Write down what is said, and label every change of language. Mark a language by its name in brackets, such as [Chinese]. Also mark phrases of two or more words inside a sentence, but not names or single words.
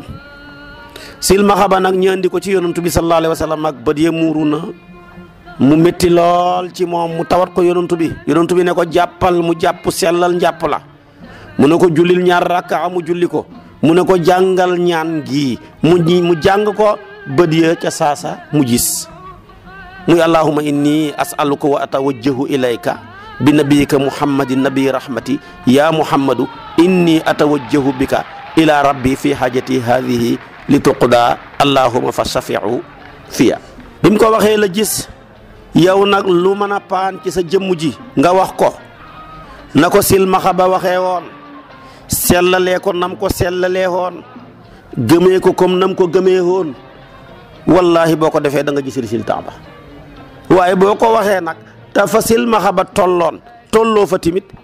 [Wolof] silmaxa ba nag ñu andi ko ci yonantu bi [Arabic] صلى الله عليه وسلم [Wolof] ak bët ya muuru na mu métti lool ci moom mu tawat ko yonantu bi ne ko jàppal mu jàpp sellal njàpp la mu ne ko jullil ñaar rakka mu julli ko mu ne ko jàngal ñaan gi mu jàng ko bët ya ca saasa mu gis muy [Arabic] اللهم إني أسألك وأتوجه إليك بنبيك محمد نبي الرحمة يا محمد إني أتوجه بك إلى ربي في حاجتي هذه لتقضى اللهم فشفعه في [Wolof] bi mu ko waxee la gis yow nag lu mën a paan ci sa jëmm ji nga wax ko na ko silmaxa ba waxee woon sellalee ko nam ko sellalee woon gëmee ko comme nam ko gëmee woon wallahi boo ko defee da nga gis résultat ba waaye boo ko waxee nag te fa silmaxa ba tolloo fa timit